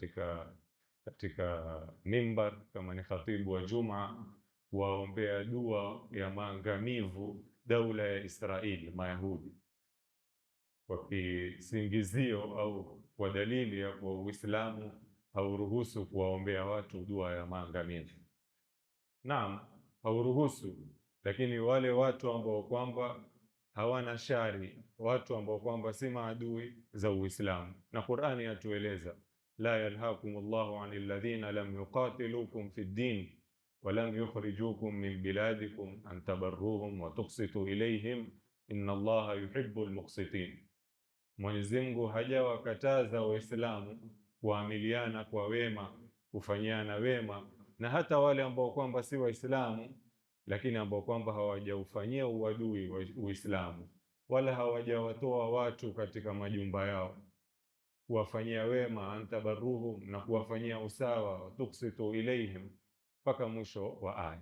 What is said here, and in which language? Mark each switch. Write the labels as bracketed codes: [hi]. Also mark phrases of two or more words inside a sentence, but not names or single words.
[sw] katika mimbar kama ni khatibu wa Juma waombea dua ya maangamivu daula ya Israeli, Mayahudi, kwa kisingizio au kwa dalili ya kwa Uislamu hauruhusu kuwaombea watu dua ya maangamivu. Naam, hauruhusu, lakini wale watu ambao kwamba hawana shari, watu ambao kwamba si maadui za Uislamu, na Qur'ani yatueleza [ar] لا ينهاكم الله عن الذين لم يقاتلوكم في الدين ولم يخرجوكم من بلادكم أن تبروهم وتقسطوا إليهم إن الله يحب المقسطين. [sw] Mwenyezi Mungu hajawakataza Waislamu kuamiliana kwa wema, kufanyiana wema na hata wale ambao kwamba si Waislamu, lakini ambao kwamba hawajaufanyia uadui wa Uislamu wala hawajawatoa watu katika majumba yao, kuwafanyia wema, antabaruhum, na kuwafanyia usawa, [ar] تقسطوا إليهم, [sw] mpaka mwisho wa aya.